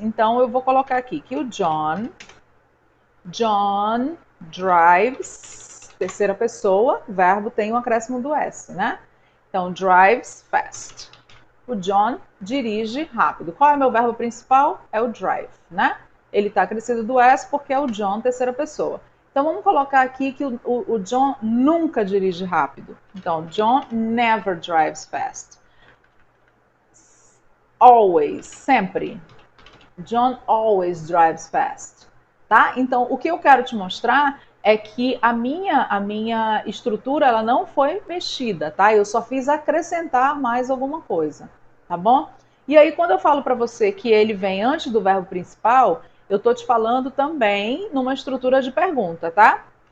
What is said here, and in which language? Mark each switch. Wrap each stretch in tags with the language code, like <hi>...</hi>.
<pt>Então, eu vou colocar aqui que o John drives, terceira pessoa, verbo tem um acréscimo do S, né? Então,</pt> <en>drives fast.</en> <pt>O John dirige rápido. Qual é o meu verbo principal? É o drive, né? Ele está acrescido do S porque é o John, terceira pessoa. Então, vamos colocar aqui que o John nunca dirige rápido.</pt> <en>Então, John never drives fast. Always,</en> <pt>sempre.</pt> <en>John always drives fast.</en> <pt>Tá? Então, o que eu quero te mostrar é que a minha estrutura ela não foi mexida, tá? Eu só fiz acrescentar mais alguma coisa, tá bom? E aí, quando eu falo para você que ele vem antes do verbo principal, eu estou te falando também numa estrutura de pergunta, tá?</pt>